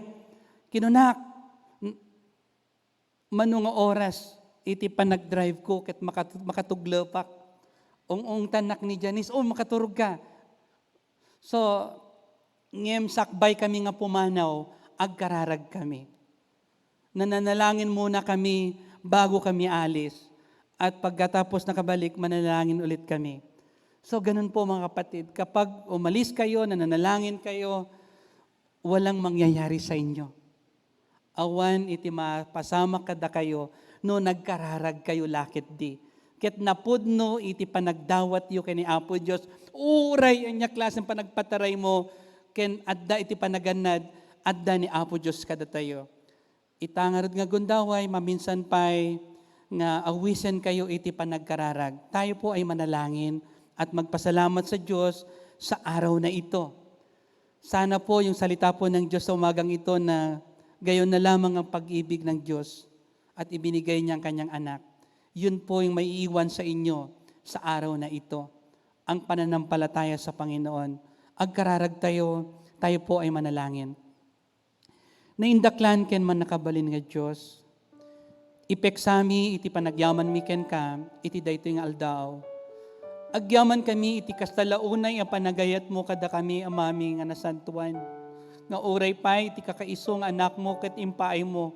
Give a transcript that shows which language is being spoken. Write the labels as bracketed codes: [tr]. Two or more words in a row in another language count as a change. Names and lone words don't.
[ilo] Kinunak, manunga oras, iti panag-drive ko ket makatuglepak. Ong tanak ni Janice, makaturog ka. So, ngem sakbay kami nga pumanaw, agkararag kami. [tl] Nananalangin muna kami bago kami alis. At pagkatapos nakabalik, manalangin ulit kami. So, ganun po mga kapatid. Kapag umalis kayo, nananalangin kayo, walang mangyayari sa inyo. [ilo] Awan iti mapasama kada kayo, no nagkararag kayo lakit di. Ket napudno iti panagdawat yu kani Apo Dios. Uray anya klaseng panagpataray mo ken adda iti panaganad adda ni Apo Dios kada tayo. Itangarod nga gundaway maminsan pay nga awisen kayo iti panagkararag. [tl] Tayo po ay manalangin at magpasalamat sa Diyos sa araw na ito. Sana po yung salita po ng Diyos sa umagang ito na gayon na lamang ang pag-ibig ng Diyos at ibinigay niya ang kanyang anak. Yun po yung may iiwan sa inyo sa araw na ito. Ang pananampalataya sa Panginoon. Agkararag tayo po ay manalangin. [ilo] Naindaklan ken man nakabalin nga Diyos. Ipeksami iti panagyaman mi ken ka, iti dayto nga aldaw. Agyaman kami iti kastalaunay ang panagayat mo kada kami amami nga nasantuan. Nga uray pa iti kakaisong anak mo ket impaay mo.